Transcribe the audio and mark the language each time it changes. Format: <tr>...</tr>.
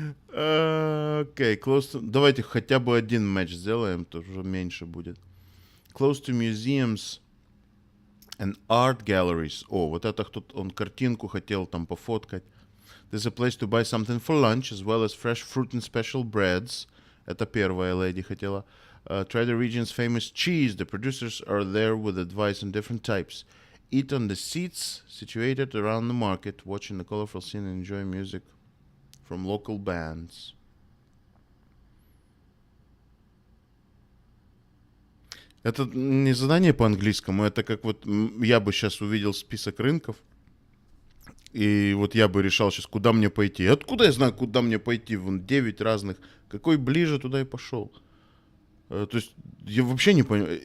<en>Окей, close to...</en> <ru>Давайте хотя бы один матч сделаем, то уже меньше будет.</ru> <en>Close to museums and art galleries.</en> <ru>О, вот это кто-то, он картинку хотел там пофоткать.</ru> <en>There's a place to buy something for lunch, as well as fresh fruit and special breads.</en> <ru>Это первая леди хотела.</ru> <en>Try the region's famous cheese. The producers are there with advice on different types. Eat on the seats situated around the market, watching the colorful scene and enjoy music from local bands.</en> <ru>Это не задание по английскому, это как вот я бы сейчас увидел список рынков И вот я бы решал сейчас, куда мне пойти. Откуда я знаю, куда мне пойти? Вон 9 разных. Какой ближе, туда и пошел. То есть я вообще не понимаю.</ru>